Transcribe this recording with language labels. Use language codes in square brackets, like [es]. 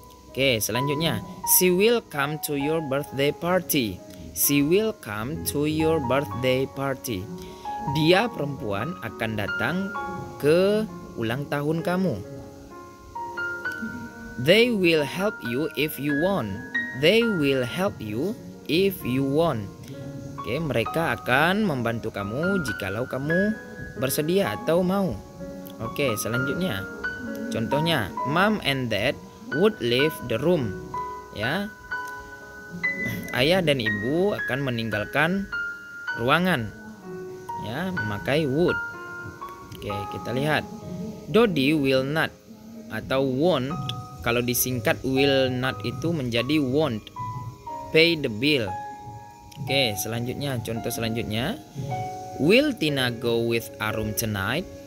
[id] Oke, selanjutnya, [en] she will come to your birthday party. She will come to your birthday party. [id] Dia, perempuan, akan datang ke ulang tahun kamu. [en] They will help you if you want. They will help you if you want. [id] Oke, mereka akan membantu kamu jikalau kamu bersedia atau mau. Oke, selanjutnya. Contohnya, [en] Mom and Dad would leave the room. [id] Ya. Ayah dan ibu akan meninggalkan ruangan. Ya, memakai would. Oke, kita lihat. Dodi [en] will not [id] atau won't. Kalau disingkat [en] will not [id] itu menjadi [en] won't pay the bill. [id] Oke, selanjutnya, contoh selanjutnya. [en] Will Tina go with Arum tonight?